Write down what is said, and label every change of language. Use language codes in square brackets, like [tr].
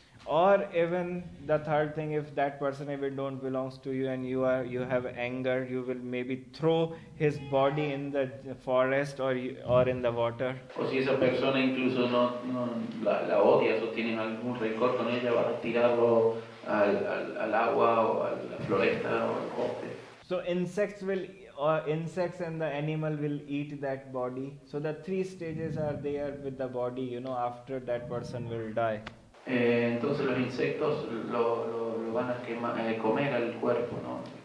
[en] Or even the third thing, if that person even don't belongs to you and you have anger, you will maybe throw his body in the forest or in the water. [es] O si esa persona incluso no la odias o tienes algún rencor con ella, vas a tirarlo al agua o a la floresta o al bosque. [en] So insects and the animal will eat that body. So the three stages are there with the body, after that person will die. [es] Entonces los insectos lo van a comer al cuerpo, ¿no?